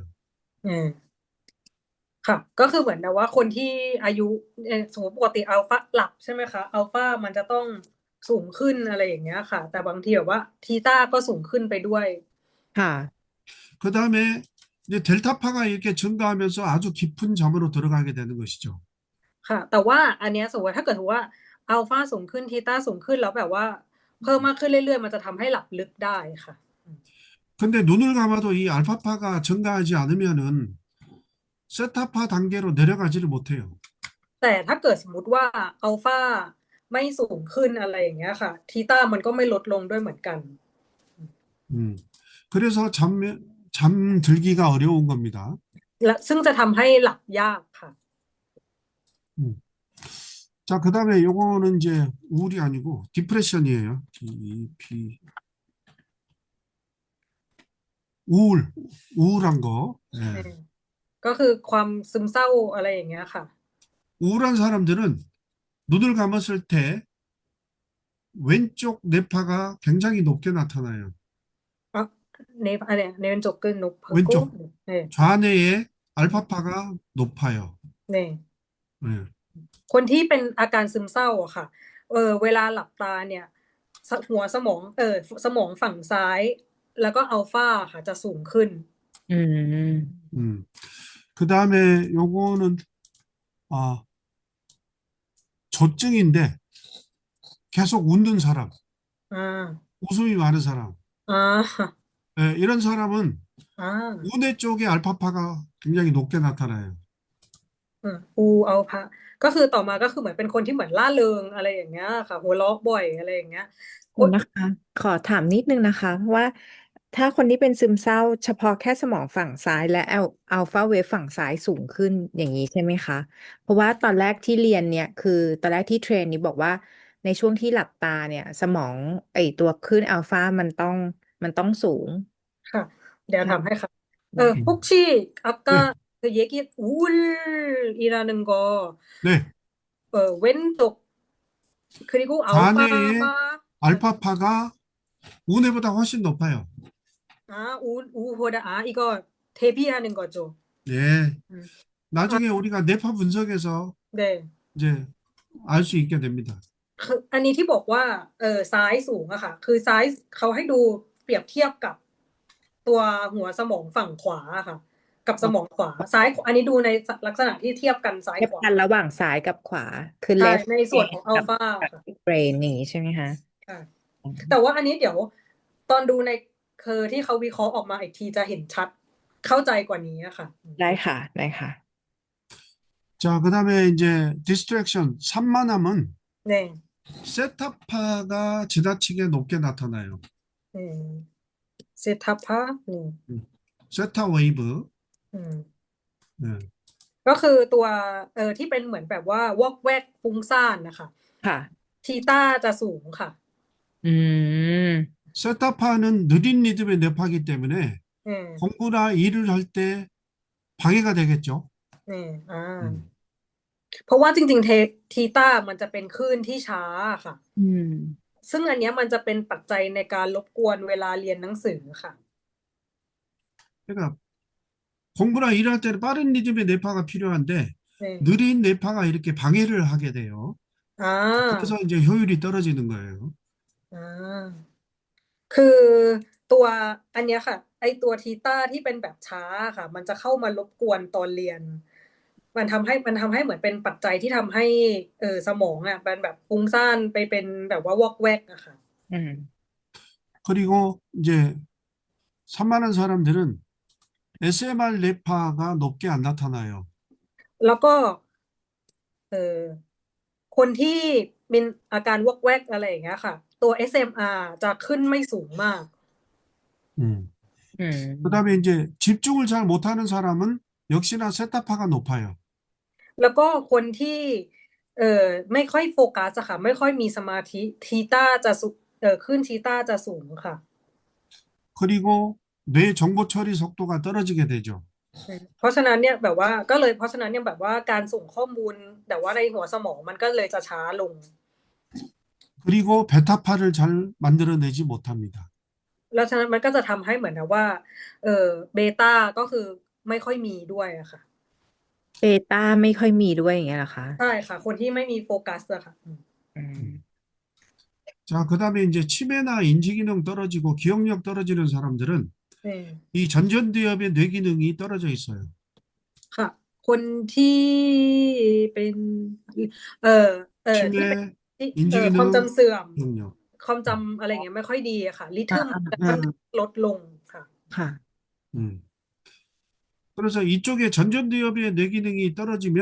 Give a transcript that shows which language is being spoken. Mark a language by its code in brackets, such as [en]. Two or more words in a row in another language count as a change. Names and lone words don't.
[th] เนี่ยค่ะ ก็คือเหมือนแบบว่าคนที่อายุสมมติปกติอัลฟาหลับใช่ไหมคะอัลฟามันจะต้องสูงขึ้นอะไรอย่างเงี้ยค่ะ แต่บางทีแบบว่าทีต้าก็สูงขึ้นไปด้วย ค่ะ [ko] 그 다음에 이제 델타파가 이렇게 증가하면서 아주 깊은 잠으로 들어가게 되는 것이죠. [th] ค่ะ แต่ว่าอันเนี้ยสมมติถ้าเกิดว่าอัลฟาสูงขึ้นทีต้าสูงขึ้นแล้วแบบว่าเพิ่มมากขึ้นเรื่อยๆมันจะทำให้หลับลึกได้ค่ะ [ko] 근데 눈을 감아도 이 알파파가 증가하지 않으면은 세타파 단계로 내려가지를 못해요. [th] แต่ถ้าเกิดสมมุติว่าอัลฟาไม่สูงขึ้นอะไรอย่างเงี้ยค่ะทีต้ามันก็ไม่ลดลงด้วยเหมือนกัน [ko] 그래서 잠들기가 어려운 겁니다. [th] และซึ่งจะทำให้หลับยากค่ะ [ko] 자, 그 다음에 요거는 이제 우울이 아니고 디프레션이에요. DEP. 우울한 거. 예. [th] ก็คือความซึมเศร้าอะไรอย่างเงี้ยค่ะ [ko] 우울한 사람들은 눈을 감았을 때 왼쪽 뇌파가 굉장히 높게 나타나요. 네, 왼쪽 끝 왼쪽 높고, 네, 좌뇌의 알파파가 높아요. 네. 네. [th] คนที่เป็นอาการซึมเศร้าอะค่ะเวลาหลับตาเนี่ยหัวสมองสมองฝั่งซ้ายแล้วก็อัลฟาค่ะจะสูงขึ้น 음. [ko] 그다음에 요거는 아, 조증인데 계속 웃는 사람, อ่า 웃음이 많은 사람. อ่า 예, 이런 사람은 อ่า 우뇌 쪽에 알파파가 굉장히 높게 나타나요. [th] อูเอาพระก็คือต่อมาก็คือเหมือนเป็นคนที่เหมือนร่าเริงอะไรอย่างเงี้ยค่ะหัวเราะบ่อยอะไรอย่างเงี้ยค เดี๋ย น วนะคะขอถามนิดนึงนะคะว่าถ้าคนที่เป็นซึมเศร้าเฉพาะแค่สมองฝั่งซ้ายและ [en] alpha wave [th] ฝั่งซ้ายสูงขึ้นอย่างนี้ใช่ไหมคะเพราะว่าตอนแรกที่เรียนเนี่ยคือตอนแรกที่เทรนนี้บอกว่าในช่วงที่หลับตาเนี่ยสมองไอตัวคลื่นอัลฟามันต้องสูง ค่ะ เดี๋ยว ค่ะ ทำให้ค่ะ ได้ [ko] 혹시 아까 네, 그 얘기 우울이라는 거 네. 왼쪽 그리고 좌뇌의 알파가 알파파가 우뇌보다 훨씬 높아요. 우보다 이거 대비하는 거죠. 네. 음. 나중에 우리가 뇌파 분석에서 네. 이제 알 수 있게 됩니다. [th] คืออันนี้ที่บอกว่าซ้ายสูงอะค่ะ คือซ้ายเขาให้ดูเปรียบเทียบกับตัวหัวสมองฝั่งขวาอะค่ะ กับสมองขวาซ้ายอันนี้ดูในลักษณะที่เทียบกันซ้าย เทียบ ขวา กันระหว่างซ้ายกับขวาคือ ใช่ [en] left [th] ในส่วนของอัล กับ ฟาค่ะ brain อย่างนี้ใช่ไหมคะ ค่ะ แต่ว่าอันนี้เดี๋ยวตอนดูในที่เขาวิเคราะห์ออกมาอีกทีจะเห็นชัดเข้าใจกว่านี้อะค่ะ ได้ค่ะได้ค่ะ [ko] 자, 그다음에 이제 디스트랙션 산만함은 네. 세타파가 지나치게 높게 나타나요. 네. 세타파 네. [en] theta wave. อืม [ko] 네. [th] ก็คือตัวที่เป็นเหมือนแบบว่าวอกแวกฟุ้งซ่านนะคะ ค่ะ ทีต้าจะสูงค่ะ อืม [ko] 세타파는 느린 리듬의 뇌파이기 때문에 อืม 공부나 일을 할 때 방해가 되겠죠. [th] อืมเพราะว่าจริงๆทีต้ามันจะเป็นคลื่นที่ช้าค่ะ อืม ซึ่งอันเนี้ยมันจะเป็นปัจจัยในการรบกวนเวลาเรียนหนังสือค่ะ [ko] 그러니까 공부나 일할 때는 빠른 리듬의 뇌파가 필요한데 [th] เนี่ย [ko] 느린 뇌파가 이렇게 방해를 하게 돼요. อ่า 그래서 이제 효율이 떨어지는 거예요. [th] อ่าคือตัวอันเนี้ยค่ะ ไอตัวทีต้าที่เป็นแบบช้าค่ะ มันจะเข้ามารบกวนตอนเรียน มันทำให้เหมือนเป็นปัจจัยที่ทำให้สมองอ่ะเป็นแบบฟุ้งซ่านไปเป็นแบบว่าวอกแวกอะค่ะ อืม [ko] 그리고 이제 산만한 사람들은 SMR 뇌파가 높게 안 나타나요. [th] แล้วก็คนที่มีอาการวอกแวกอะไรอย่างเงี้ยค่ะ ตัว SMR จะขึ้นไม่สูงมาก อืม [ko] 그다음에 이제 집중을 잘 못하는 사람은 역시나 세타파가 높아요. [th] แล้วก็คนที่ไม่ค่อยโฟกัสอะค่ะ ไม่ค่อยมีสมาธิทีต้าจะขึ้นทีต้าจะสูงค่ะ 그리고 뇌 정보 처리 속도가 떨어지게 되죠. เพราะฉะนั้นเนี่ยแบบว่าก็เลยเพราะฉะนั้นเนี่ยแบบว่าการส่งข้อมูลแต่ว่าในหัวสมองมันก็เลยจะช้าลง 그리고 베타파를 잘 만들어내지 못합니다. แล้วฉะนั้นมันก็จะทำให้เหมือนกับว่าเบต้าก็คือไม่ค่อยมีด้วยอะค่ะ เบต้าไม่ค่อยมีด้วยอย่างเงี้ยเหรอคะ ใช่ค่ะ คนที่ไม่มีโฟกัสอะค่ะ อืม [ko] 자, 그다음에 이제 치매나 인지기능 떨어지고 기억력 떨어지는 사람들은 [th] เนี่ย [ko] 이 전전두엽의 뇌기능이 떨어져 있어요. [th] ค่ะ คนที่เป็นที่เป็น [ko] 치매, [th] ความจำ [ko] 인지기능, [th] เสื่อม [ko] 기억력. [th] ความจำอะไรเงี้ยไม่ค่อยดีอะค่ะริทึมจะค่อนข้างลดลงค่ะ ค่ะ 음. [ko] 그래서 이쪽에 전전두엽의 뇌기능이 떨어지면